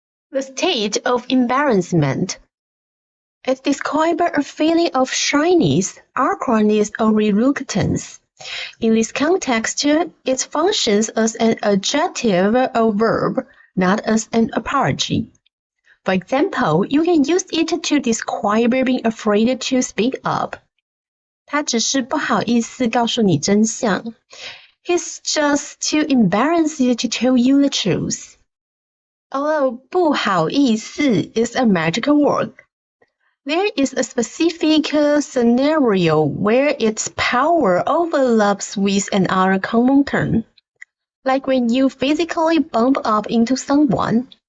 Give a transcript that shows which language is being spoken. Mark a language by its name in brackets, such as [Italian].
[English] The state of embarrassment. It describes a feeling of shyness, awkwardness, or reluctance. In this context, it functions as an adjective or verb, not as an apology. For example, you can use it to describe being afraid to speak up. [Chinese] 他只是不好意思告诉你真相。 [English] He's just too embarrassed to tell you the truth. Although 不好意思 is a magical word, there is a specific scenario where its power overlaps with another common term, like when you physically bump up into someone.